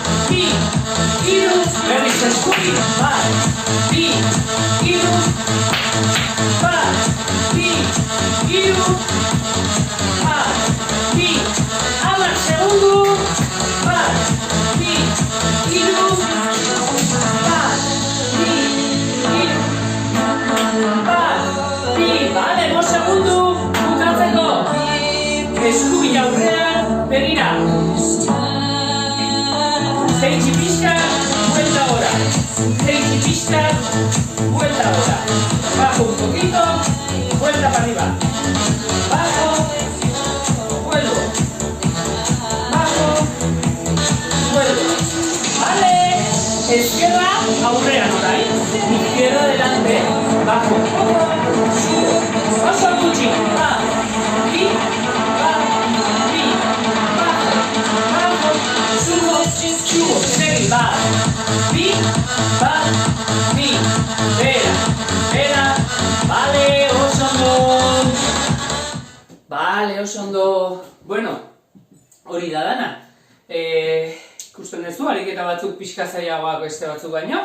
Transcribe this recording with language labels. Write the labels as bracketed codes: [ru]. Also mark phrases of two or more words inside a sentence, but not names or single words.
[eu] bi, hiru, berriz eskubi, bat, bi, hiru, bat, bi, hiru, bat, bi, 10 segundu, bat, bi, hiru, bat, bi, hiru, bat, bi, bale, 5 segundu, bukatzeko, eskubi aurrean, begira, Jaitsi pixka, [es] vuelta ahora. [eu] Jaitsi pixka, [es] vuelta ahora. Bajo un poquito, vuelta para arriba. Bajo, vuelvo. Bajo, vuelvo. Vale. Izquierda, [eu] aurrean orain. [es] Izquierda delante. Bajo un poco, subo. [eu] Oso gutxi. Ba, bi, ba, bi, [es] bajo, bajo, subo. Subo, [eu] segi, bat, bi, bera, bera, bale, oso ondo. Bale, oso ondo. Bueno, hori da dana. Ikusten duzu, ariketa batzuk pixka zailagoak beste batzuk baino.